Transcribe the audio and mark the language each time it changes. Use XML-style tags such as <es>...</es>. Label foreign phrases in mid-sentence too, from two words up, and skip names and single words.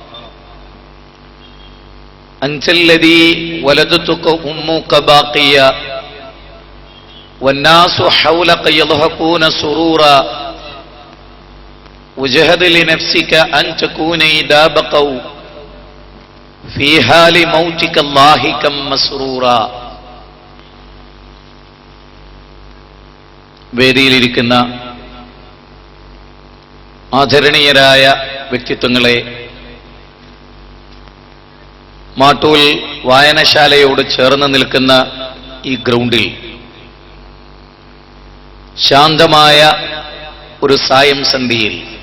<ar>أنت الذي ولدتك أمك باقيا والناس حولك يضحكون سرورا، وجهد لنفسك أن تكون إذا بقوا في حال موتك لاحقا مسرورا.</ar> <ml>വേദിയിലിരിക്കുന്ന ആദരണീയരായ വ്യക്തിത്വങ്ങളെ, മാട്ടൂൽ വായനശാലയോട് ചേർന്ന് നിൽക്കുന്ന ഈ ഗ്രൗണ്ടിൽ ശാന്തമായ ഒരു സായം സന്ധ്യയിൽ</ml>